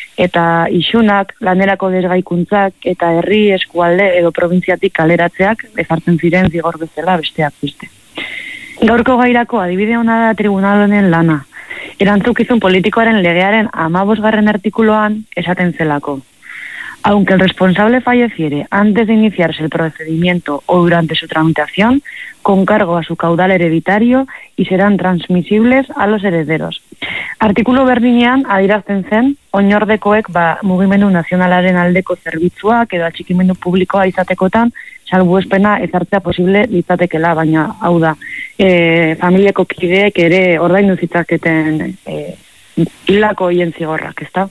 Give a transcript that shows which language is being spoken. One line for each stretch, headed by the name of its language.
Basque: Eta isunak, lanerako desgaikuntzak eta herri eskualde edo provintziatik kaleratzeak ezartzen ziren zigor bezala besteak beste. Gaurko gairako adibide ona da tribunalen lana. Erantzukizun politikoaren legearen 15. artikuluan esaten zelako.
Spanish: Aunque el responsable falleciere antes de iniciarse el procedimiento o durante su tramitación, con cargo a su caudal hereditario y serán transmisibles a los herederos.
Basque: Artikulu berdinean adierazten zen, oinordekoek ba mugimendu nazionalaren aldeko zerbitzuak edo atxikimendu publikoa izatekotan salbuespena ezartzea posible litzatekeela, baina hau da, familiako kideek ere ordaindu zitzaketen hilako hien zigorrak, ezta?